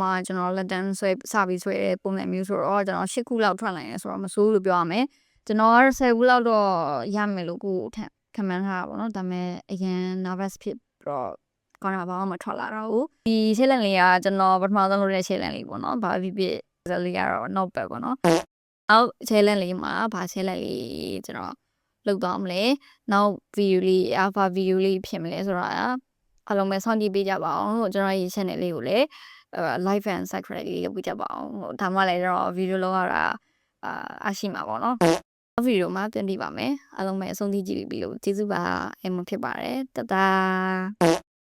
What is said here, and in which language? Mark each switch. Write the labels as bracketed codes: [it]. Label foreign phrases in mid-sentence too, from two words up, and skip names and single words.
[my] မှကျွန်တော်လက်တန်းဆွဲစပြီးဆွဲတဲ့ပုံစံမျိုးဆိုတော့ကျွန်တော်10ခုလောက်ထွက်လာတယ်ဆိုတော့မဆိုးလို့ပြောရမယ်ကျွန်တော်ကတော့10ခုလောက်တော့ရ မယ်လို့ကိုခံမှန်းထားတာပေါ့နော်ဒါပေမဲ့အရင် nervous ဖြစ်တော့ ကောင်းတာဘာမှမထွက်လာတော့ဘူးဒီ challenge လေးကကျွန်တော်ပထမဆုံးလုပ်တဲ့ challenge လေးပေါ့နော်ဘာဖြစ်ဖြစ် လေးကတော့ [en] not bad [my] ပေါ့နော်အောက် challenge လေးမှာဘာ challenge လေးကျွန်တော်လုပ်သွားမလဲနောက် video လေး [en] alpha video [my] လေးဖြစ်မလဲဆိုတာအားလုံးပဲစောင့်ကြည့်ပေးကြပါအောင်ဟိုကျွန်တော်ရဲ့ channel လေးကိုလည်း [en] live and subscribe [my] လေးလုပ်ပေးကြပါအောင်ဟိုဒါမှလည်းကျွန်တော် video လောက်ရတာအရှိမှာပေါ့နော်ဗီဒီယိုမှာတင်ပြပါမယ်အားလုံးပဲအဆုံးထိကြည့်ပြီးလို့ကျေးဇူးပါအမဖြစ်ပါတယ်တတာ